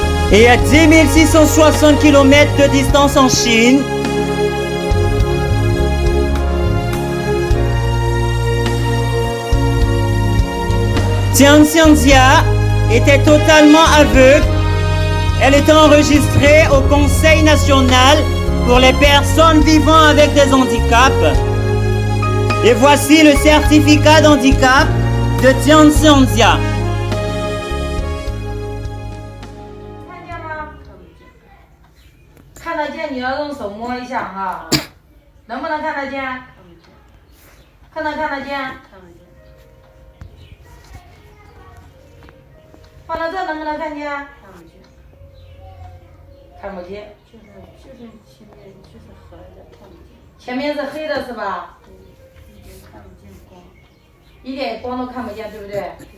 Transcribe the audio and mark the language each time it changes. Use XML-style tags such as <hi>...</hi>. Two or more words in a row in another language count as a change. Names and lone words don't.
<fr>Et à 10 660 km de distance en Chine, Tian Xianxia était totalement aveugle. Elle était enregistrée au Conseil national pour les personnes vivant avec des handicaps. Et voici le certificat d'handicap de Tian Xianxia.</fr> <zh>看得见，你要用手摸一下哈，能不能看得见？看得见？放到这能不能看见？看不见。就是前面就是黑的，看不见。前面是黑的是吧？一点看不见光，一点光都看不见，对不对？</zh>